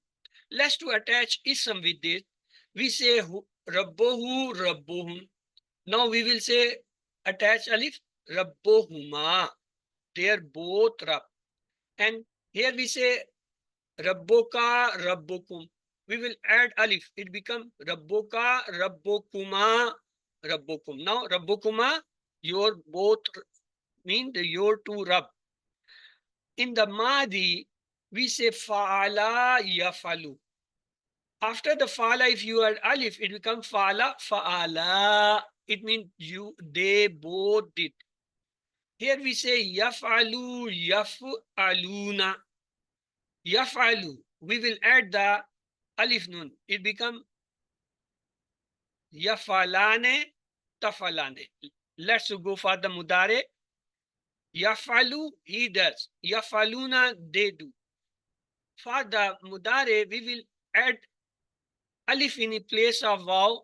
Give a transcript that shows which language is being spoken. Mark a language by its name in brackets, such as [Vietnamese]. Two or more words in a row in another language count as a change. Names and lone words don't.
[English] Let's to attach ism with this. We say [Arabic] ربه، ربهم. [English] Now we will say attach alif, rabbohuma. They are both rab. And here we say [Arabic] ربك، ربكم. [English] We will add alif. It become [Arabic] ربك، ربكما، ربكم. [English] Now rabbokuma, your both mean the your two rab. In the Madi, we say [Arabic] فعل يفعل. [English] After the fa'ala, if you add alif, it becomes [Arabic] فعل، فعل. [English] It means you, they both did. Here we say [Arabic] يفعل، يفعلون. [English] Yaf'alu. We will add the alif nun. It becomes [Arabic] يفعلان، تفعلان. [English] Let's go for the mudare. Yaf'alu, he does. Yaf'aluna, they do. For the mudare, we will add alif in the place of waw.